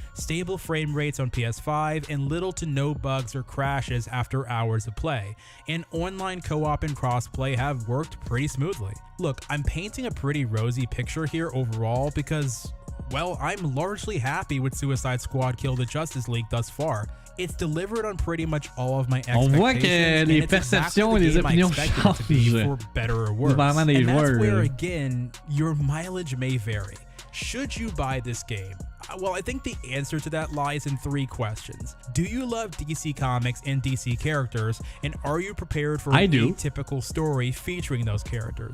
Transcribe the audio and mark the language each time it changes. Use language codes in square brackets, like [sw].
[en] Stable frame rates on PS5 and little to no bugs or crashes after hours of play, and online co-op and crossplay have worked pretty smoothly. Look, I'm painting a pretty rosy picture here overall because, well, I'm largely happy with Suicide Squad Kill the Justice League thus far. It's delivered on pretty much all of my expectations. [fr] On voit que les perceptions et les opinions changent. [en] For better or worse. And that's where, again, your mileage may vary. Should you buy this game? Well, I think the answer to that lies in 3 questions. Do you love DC Comics and DC characters, and are you prepared for a typical story featuring those characters?